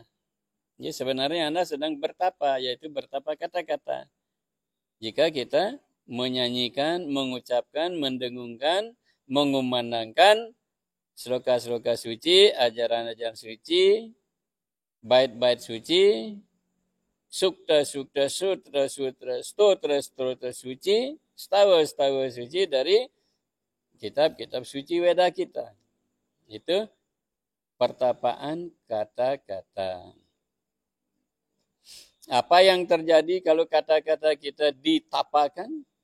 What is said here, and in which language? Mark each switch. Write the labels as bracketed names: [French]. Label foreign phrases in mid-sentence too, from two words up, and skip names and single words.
[Indonesian] Jadi sebenarnya Anda sedang bertapa, yaitu bertapa kata-kata. Jika kita menyanyikan, mengucapkan, mendengungkan, mengumandangkan sloka-sloka suci, ajaran-ajaran suci, bait-bait suci, sukta-sukta, sutra-sutra, stotra-stotra suci, stawa-stawa suci dari kitab-kitab suci Weda kita. Itu pertapaan kata-kata. Apa yang terjadi kalau kata-kata kita ditapakan?